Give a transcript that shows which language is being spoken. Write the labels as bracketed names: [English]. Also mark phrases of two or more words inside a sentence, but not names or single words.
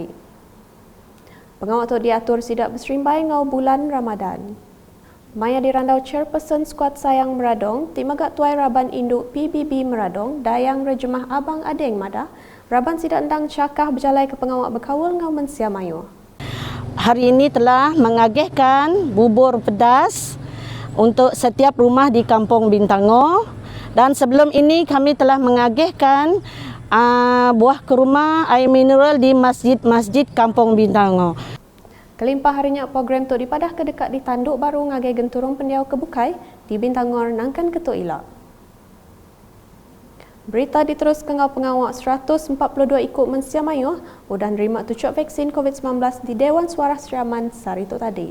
[Iban] Pengawak tu diatur sidak berserimbai ngau bulan Ramadan. Maya dirandau chairperson skuad sayang meradong, timagak tuai Raban Induk PBB meradong, Dayang Rejemah Abang Adeng Madah, Raban sidak endang cakah berjalai ke pengawak berkawal ngau Mensia Mayu. [Malay] Hari ini telah mengagihkan bubur pedas untuk setiap rumah di Kampung Bintangor, dan sebelum ini kami telah mengagihkan buah kurma air mineral di masjid-masjid Kampung Bintangor. [Iban] Kelimpah harinya program tu dipadah ke dekat di tanduk baru ngagai genturung pendiau kebukai di Bintangor nangkan Ketua Ilak. Berita diterus ke ngau pengawak 142 ikut Mensia Mayu udah nerima tucuk vaksin COVID-19 di Dewan Suara Sri Aman Saritu tadi.